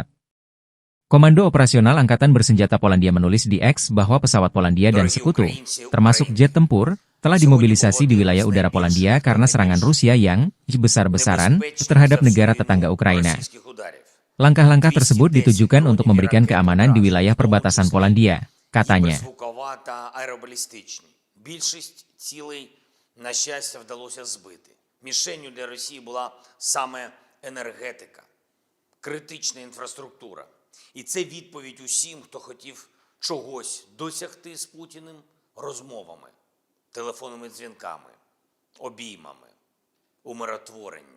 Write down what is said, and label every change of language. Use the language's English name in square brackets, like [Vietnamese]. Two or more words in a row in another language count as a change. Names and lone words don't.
[Indonesian] Komando Operasional Angkatan Bersenjata Polandia menulis di X bahwa pesawat Polandia dan sekutu, termasuk jet tempur, telah dimobilisasi di wilayah udara Polandia karena serangan Rusia yang besar-besaran terhadap negara tetangga Ukraina. Langkah-langkah tersebut ditujukan untuk memberikan keamanan di wilayah perbatasan Polandia, katanya. [Ukrainian] І це відповідь усім, хто хотів чогось досягти з Путіним розмовами, телефонними дзвінками, обіймами, умиротворенням.